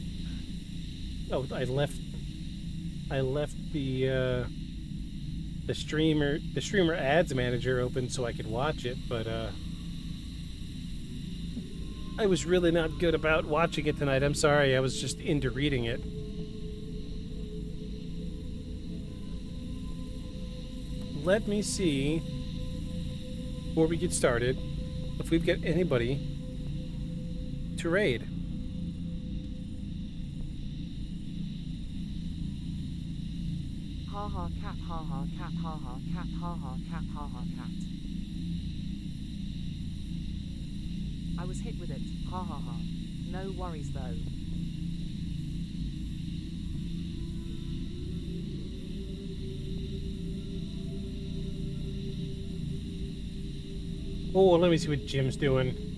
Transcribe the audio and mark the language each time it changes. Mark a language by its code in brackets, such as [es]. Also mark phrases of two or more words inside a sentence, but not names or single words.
[en] Oh, I left the streamer ads manager open so I could watch it, but I was really not good about watching it tonight. I'm sorry, I was just into reading it. Let me see, before we get started, if we've got anybody to raid. Ha ha cat, ha ha cat, ha ha cat, ha ha cat, ha ha cat. I was hit with it, ha ha ha. No worries though. Oh, let me see what Jim's doing.